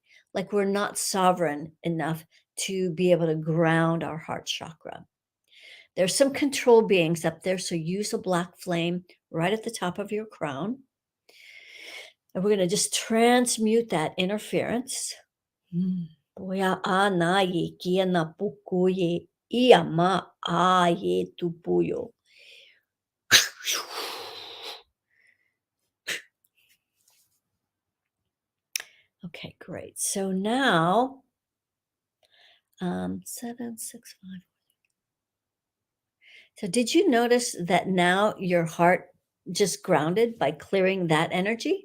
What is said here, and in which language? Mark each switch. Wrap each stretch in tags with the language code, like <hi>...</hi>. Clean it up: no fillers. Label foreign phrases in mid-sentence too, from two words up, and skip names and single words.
<en>Like we're not sovereign enough to be able to ground our heart chakra. There's some control beings up there. So use a black flame right at the top of your crown. And we're going to just transmute that interference. Boya anaye kiana pukuye iama aye tupuyo. Okay, great. So now, 7, 6, 5. So did you notice that now your heart just grounded by clearing that energy?</en>